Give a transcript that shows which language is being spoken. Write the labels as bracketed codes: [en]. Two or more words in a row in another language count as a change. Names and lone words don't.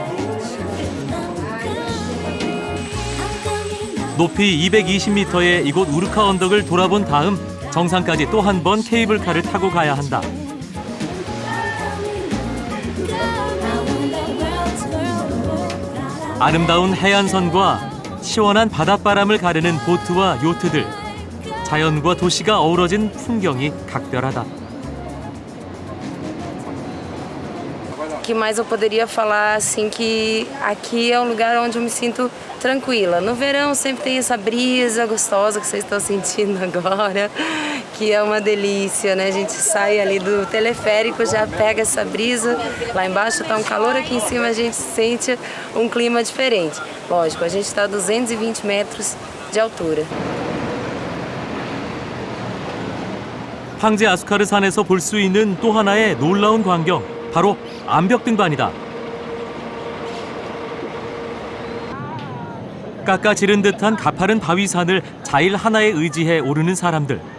[ko] 높이 220m의 이곳 우르카 언덕을 돌아본 다음 정상까지 또 한 번 케이블카를 타고 가야 한다. 아름다운 해안선과 시원한 바닷바람을 가르는 보트와 요트들, 자연과 도시가 어우러진 풍경이 각별하다. [pt] O que mais eu poderia falar, assim, que aqui é um lugar onde eu me sinto tranquila. No verão sempre tem essa brisa gostosa que vocês estão sentindo agora, que é uma delícia, né? A gente sai ali do teleférico, já pega essa brisa, lá embaixo tá um calor, aqui em cima a gente sente um clima diferente. Lógico, a gente está a 220 metros de altura. [ko] 팡지 아수카르 산에서 볼 수 있는 또 하나의 놀라운 광경, 바로 암벽 등반이다. 깎아지른 듯한 가파른 바위산을 자일 하나에 의지해 오르는 사람들.